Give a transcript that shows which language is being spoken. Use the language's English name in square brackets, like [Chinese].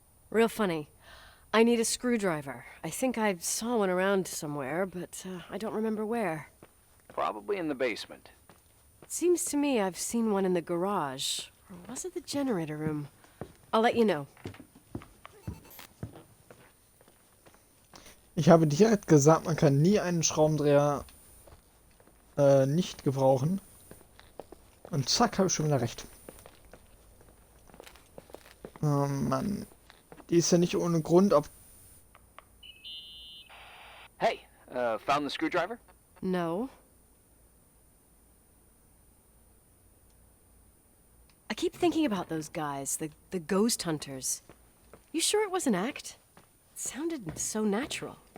[English] Real funny. I need a screwdriver. I think I saw one around somewhere, but I don't remember where. Probably in the basement. It seems to me I've seen one in the garage. Or was it the generator room? I'll let you know. [German] Ich habe direkt gesagt, man kann nie einen Schraubendreher nicht gebrauchen. Und zack, habe ich schon wieder recht. Oh Mann. Die ist ja nicht ohne Grund auf... [English] Hey, found the screwdriver? No. I keep thinking about those guys, the ghost hunters. You sure it was an act? It sounded so natural.